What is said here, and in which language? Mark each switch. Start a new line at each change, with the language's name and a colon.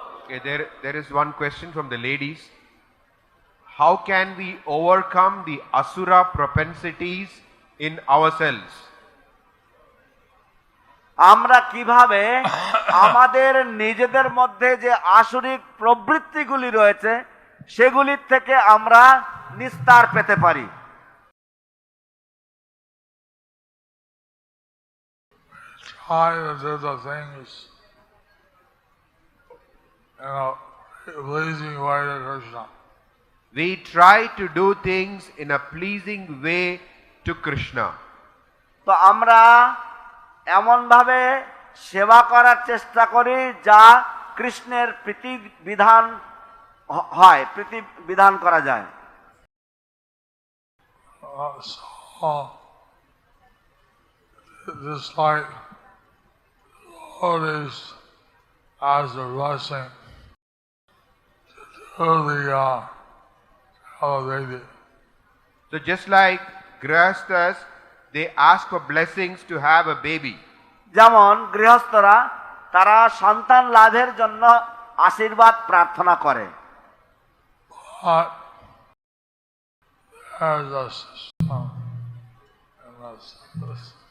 English: Okay, there is one question from the ladies. How can we overcome the asura propensities in ourselves?
Bangla: আমরা কিভাবে আমাদের নিজেদের মধ্যে যে আসুরিক প্রবৃত্তিগুলি রয়েছে সেগুলির থেকে আমরা নিস্তার পেতে পারি?
English: Try to do the things in a pleasing way to Krishna. We try to do things in a pleasing way to Krishna.
Bangla: তো আমরা এমন ভাবে সেবা করার চেষ্টা করি যা কৃষ্ণের প্রীতি বিধান হয়, প্রীতি বিধান করা যায়।
English: So, just like devotees as a blessing to the elevated. So just like grihasthas, they ask for blessings to have a baby.
Bangla: যেমন গৃহস্থরা তারা সন্তান লাভের জন্য আশীর্বাদ প্রার্থনা করে,
English: But there's a system in this